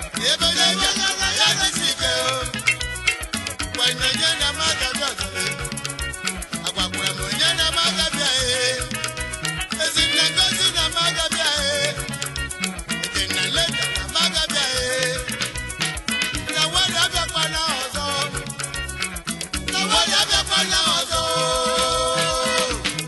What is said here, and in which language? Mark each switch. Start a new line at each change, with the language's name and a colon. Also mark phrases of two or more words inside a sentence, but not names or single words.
Igbo: Ebe onye bịara, ya dịsị ike o. Gwa onye na-amaghị abịa ọzọ, agwakwara m onye na-amaghị abịa, ee. Ezinne Ngozi na-amaghị abịa, ee. Ezinne Leda na-amaghị abịa, ee. Na nwere abịakwana ọzọ.
English: Nobody ever find out, oh.